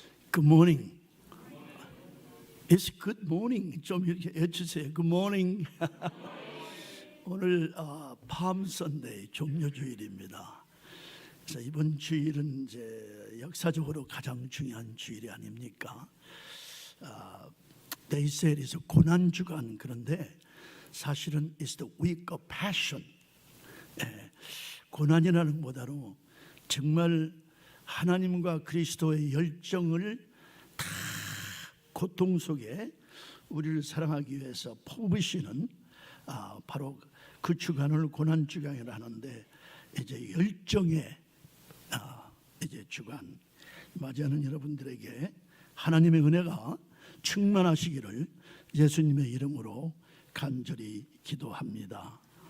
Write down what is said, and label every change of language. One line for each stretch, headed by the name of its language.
English: Good morning. It's good morning.
Korean: 좀 이렇게 해주세요.
English: Good morning.
Korean: 오늘 palm Sunday 종료주일입니다. 그래서 이번 주일은 이제 역사적으로 가장 중요한 주일이 아닙니까?
English: They say it's
Korean: 고난 주간. 그런데 사실은
English: it's the week of passion.
Korean: 고난이라는 것보다는 정말 하나님과 그리스도의 열정을 다 고통 속에 우리를 사랑하기 위해서 퍼부으시는 바로 그 주간을 고난 주간이라 하는데, 이제 열정의 이제 주간 맞이하는 여러분들에게 하나님의 은혜가 충만하시기를 예수님의 이름으로 간절히 기도합니다.